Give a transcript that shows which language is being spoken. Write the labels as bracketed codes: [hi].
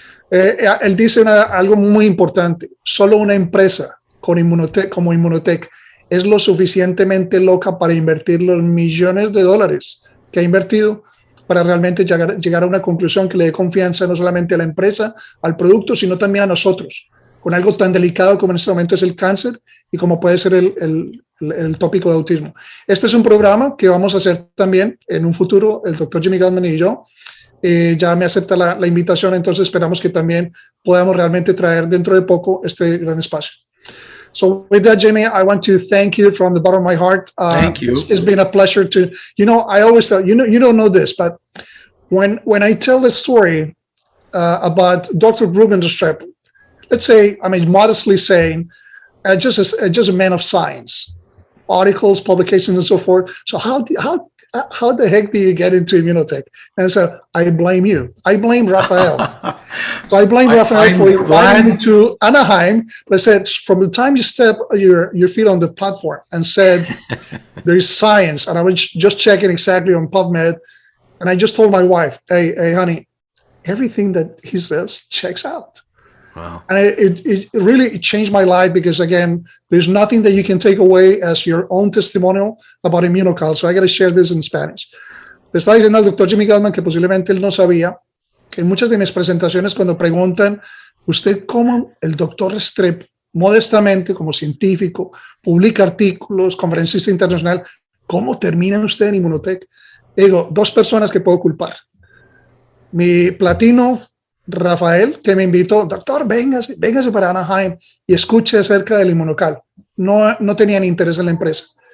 [es] Él dice algo muy importante: solo una empresa como Immunotech es lo suficientemente loca para invertir los millones de dólares que ha invertido para realmente llegar a una conclusión que le dé confianza no solamente a la empresa, al producto, sino también a nosotros, con algo tan delicado como en este momento es el cáncer y como puede ser el tópico de autismo. Este es un programa que vamos a hacer también en un futuro, el doctor Jimmy Gutman y yo. Ya me acepta la invitación, entonces esperamos que también podamos realmente traer dentro de poco este gran espacio. [en] So with that, Jimmy, I want to thank you from the bottom of my heart. Thank you. It's been a pleasure to, I always tell, you don't know this, but when I tell the story about Dr. Ruben Strep, let's say, I mean, modestly saying, just a man of science, articles, publications, and so forth. So how the heck do you get into Immunotech? And so I blame you. I blame Rafael. So I blame Rafael for inviting me to Anaheim. But I said, from the time you step your feet on the platform and said, there's science, and I was just checking exactly on PubMed, and I just told my wife, hey, honey, everything that he says checks out. Wow. And it really changed my life because, again, there's nothing that you can take away as your own testimonial about Immunocal. So I got to share this in Spanish. [es] Le estaba diciendo al doctor Jimmy Gutman que posiblemente él no sabía que en muchas de mis presentaciones, cuando preguntan, ¿usted cómo el doctor Strep, modestamente como científico, publica artículos, conferencista internacional, cómo termina usted en Immunotech? Digo, dos personas que puedo culpar. Mi platino Rafael, que me invitó, doctor, véngase para Anaheim y escuche acerca del inmunocal. No tenían interés en la empresa.